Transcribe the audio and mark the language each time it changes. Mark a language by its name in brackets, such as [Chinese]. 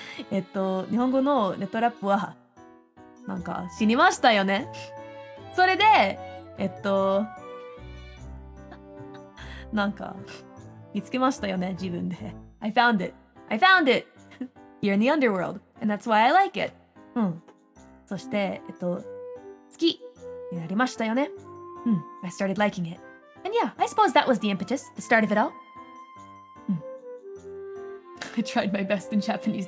[Japanese] 日本語のネットラップは、なんか死にましたよね。それで、なんか見つけましたよね、自分で。 [English] I found it here in the underworld, and that's why I like it. [Japanese] そして、好きになりましたよね。 [English] I started liking it. And yeah, I suppose that was the impetus, the start of it all. I tried my best in Japanese.